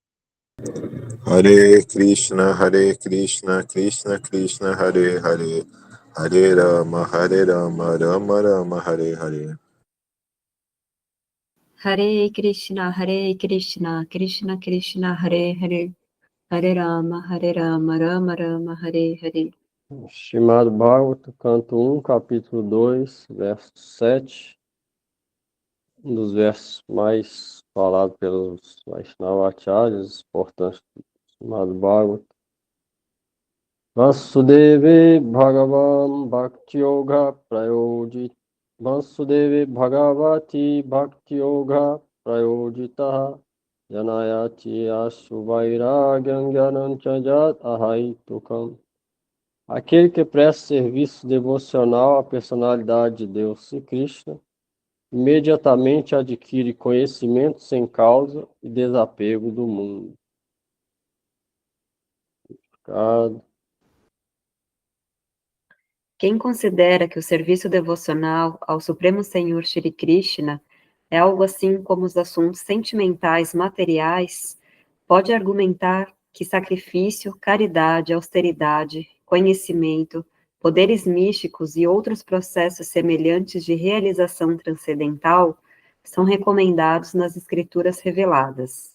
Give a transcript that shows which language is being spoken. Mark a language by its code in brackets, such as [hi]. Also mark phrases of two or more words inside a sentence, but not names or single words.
[pt] Hare Krishna, Krishna Krishna, Hare Hare, Hare Rama, Rama Rama, Hare Hare. Hare Krishna, Krishna Krishna, Hare Hare, Hare Rama, Rama Rama, Hare Hare. Srimad Bhagavatam, canto 1, capítulo 2, verso 7, um dos versos mais falados pelos Vaishnavacharyas, importantes do Srimad Bhagavatam. [sa] Vasudeve Bhagavan Bhakti Yoga Prayojit Vasudeve Bhagavati Bhakti Yoga Prayojitaha Janayati Ashuvairagyam Gyananchajat Ahaitukam. [pt] Aquele que presta serviço devocional à personalidade de Deus, Sri Krishna, imediatamente adquire conhecimento sem causa e desapego do mundo. Quem considera que o serviço devocional ao Supremo Senhor Shri Krishna é algo assim como os assuntos sentimentais materiais, pode argumentar que sacrifício, caridade, austeridade, conhecimento, poderes místicos e outros processos semelhantes de realização transcendental são recomendados nas escrituras reveladas.